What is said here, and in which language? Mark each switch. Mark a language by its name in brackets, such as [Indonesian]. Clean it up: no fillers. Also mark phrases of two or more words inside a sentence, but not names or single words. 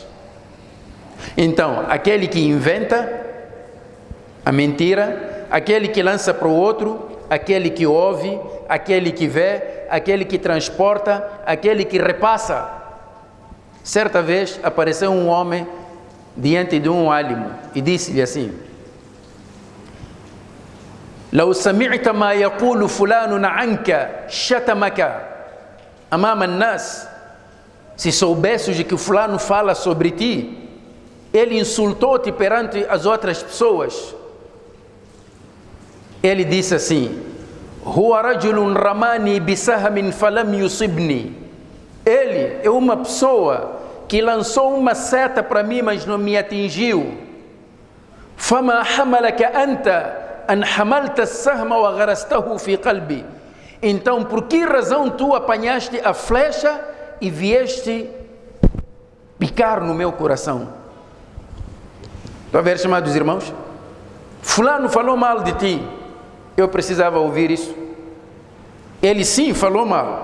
[Portuguese] Então, aquele que inventa a mentira, aquele que lança para o outro, aquele que ouve, aquele que vê, aquele que transporta, aquele que repassa. Certa vez apareceu um homem diante de um álimo e disse-lhe assim: [Arabic] لو سمعت ما يقول فلان عنك شتمك أمام الناس. [Portuguese] Se soubesses de que o fulano fala sobre ti, ele insultou-te perante as outras pessoas. Ele disse assim: [Arabic] هو رجل رماني بسهم فلم يصبني. [Portuguese] Ele é uma pessoa que lançou uma seta para mim, mas não me atingiu. [Arabic] فما حملك أنت أن حملت السهم وغرسته في قلبي. [Portuguese] Então, por que razão tu apanhaste a flecha e vieste picar no meu coração? Estão a ver, chamados irmãos? Fulano falou mal de ti. Eu precisava ouvir isso. Ele sim falou mal.